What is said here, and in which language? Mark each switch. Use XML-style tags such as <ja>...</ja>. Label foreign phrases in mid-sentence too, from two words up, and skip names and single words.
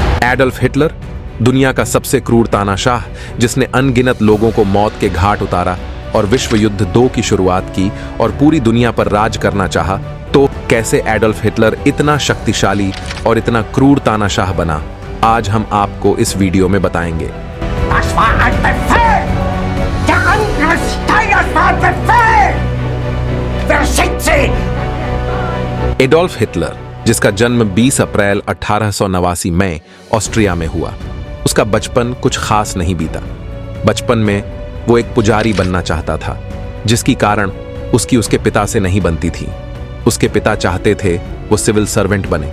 <hi>एडोल्फ हिटलर, दुनिया का सबसे क्रूर तानाशाह, जिसने अनगिनत लोगों को मौत के घाट उतारा और विश्व युद्ध 2 की शुरुआत की और पूरी दुनिया पर राज करना चाहा, तो कैसे एडोल्फ हिटलर इतना शक्तिशाली और इतना क्रूर तानाशाह बना, आज हम आपको इस वीडियो में बताएंगे।</hi> <de>Das war ein Befehl! Der Angriff Steyrs war ein Befehl! Verschickt sie!</de> <hi>एडोल्फ हिटलर, जिसका जन्म 20 अप्रैल 1889 में ऑस्ट्रिया में हुआ, उसका बचपन कुछ खास नहीं बीता। बचपन में वो एक पुजारी बनना चाहता था, जिसकी कारण उसकी उसके पिता से नहीं बनती थी। उसके पिता चाहते थे वो</hi> <en>civil servant</en> <hi>बने।</hi>